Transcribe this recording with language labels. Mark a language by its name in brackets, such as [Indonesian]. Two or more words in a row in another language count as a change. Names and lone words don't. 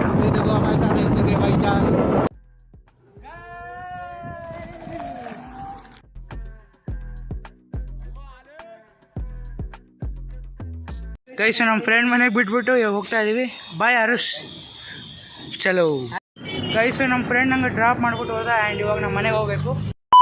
[Hindi] ये देखो हमारे साथ ऐसे के भाई जान. [Kannada] ಗೈಸ್ ನಮ್ಮ ಫ್ರೆಂಡ್ ಮನೆಗೆ ಬಿಟ್ಬಿಟ್ಟು ಇವಾಗ ಹೋಗ್ತಾ ಇದ್ದೀವಿ. ಬಾಯ್ ಆರುಷ್, ಚಲೋ. ಗೈಸ್ ನಮ್ಮ ಫ್ರೆಂಡ್ ನಂಗೆ ಡ್ರಾಪ್ ಮಾಡಿಬಿಟ್ಟು ಹೋದ ಆ್ಯಂಡ್ ಇವಾಗ ನಮ್ಮ ಮನೆಗೆ ಹೋಗಬೇಕು.